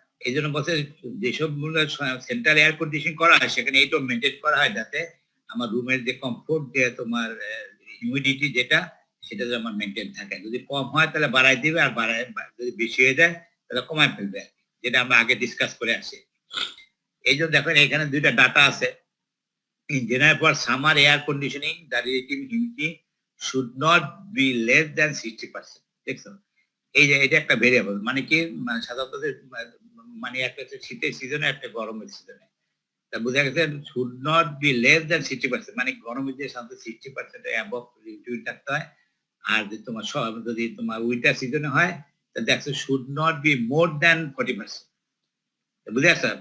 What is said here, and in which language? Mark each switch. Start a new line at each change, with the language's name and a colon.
Bangla: এই জন্য বলছে যেসব সেন্ট্রাল এয়ার কন্ডিশন করা হয়, সেখানে এইটা মেনটেন করা হয় যাতে আমার রুমের যে কমফোর্ট, যে তোমার হিউমিডিটি যেটা, সেটা যেন আমার মেনটেন থাকে। যদি কম হয় তাহলে বাড়াই দিবে, আর বাড়ায় যদি বেশি হয়ে যায় তাহলে কমায় ফেলবে, যেটা আমরা আগে ডিসকাস করে আসি। এই জন্য দেখেন এখানে দুইটা ডাটা আছে।
English: In general, for summer air conditioning, the relative humidity should not be less than 60%.
Bangla: দেখছো, এই যে এটা একটা ভেরিয়েবল, মানে কি, মানে সাধারণত মানে একটা হচ্ছে শীতের সিজনে, একটা গরমের সিজনে। তা বোঝা গেছে
English: should not be less than 60%,
Bangla: মানে গরমের যে সাধারণত 60% অ্যাবভ রিলেটিভ থাকতে হয়। আর যে তোমার যদি তোমার উইন্টার সিজনে হয়, তাহলে দেখছো
English: Should not be more than 40%।
Bangla: বুঝে আসছে?